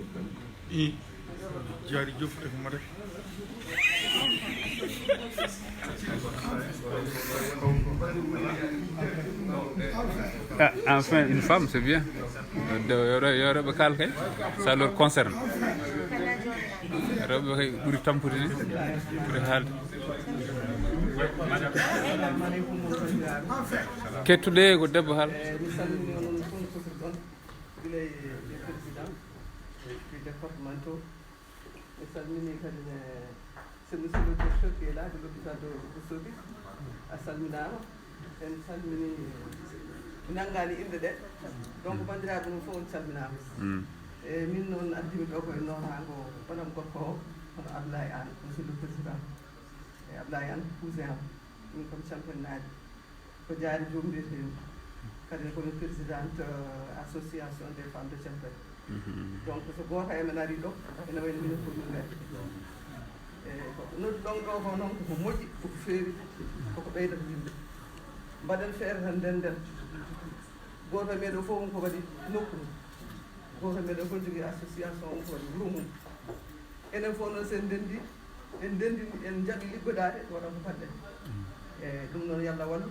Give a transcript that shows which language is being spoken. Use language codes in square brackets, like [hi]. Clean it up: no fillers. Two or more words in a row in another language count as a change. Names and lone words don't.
[fr] Et Diary Diop, madame. Ah, enfin, une femme, c'est bien. Ça leur concerne. [ff] Kettude ko debbo hal départementaux. [fr] C'est monsieur le directeur qui est là de l'hôpital de Ourossogui. [ff] Salminama. En salmini nangani inde de. Donc bandiraɓe no fof on salminama. Min noon addimi ɗo koye norango oɗon gorko o hono Ablaye Anne, [fr] monsieur le président. [ff] E Ablaye Anne cousin am. Min comme championnade ko Diary Diop mbiyetemi. Kadi komi [fr] présidente association des femmes de Thiampel. [ff] Donc so goto e men ari ɗo ene wayno minen fof min gari. Noddu ɗon ɗo ko noon koko moƴƴi koko feewi koko ɓeydata yimɓe mbaɗen feere tan ndenden goto e meɗen fof on ko waɗi nokku mum goto e meɗen fof jogui association on ko waɗi wuuro mum enen fof noon sen ndendi en ndendini en jaaɓi liggodade waɗa ko fadɗen ɗum noon yo Allah wallu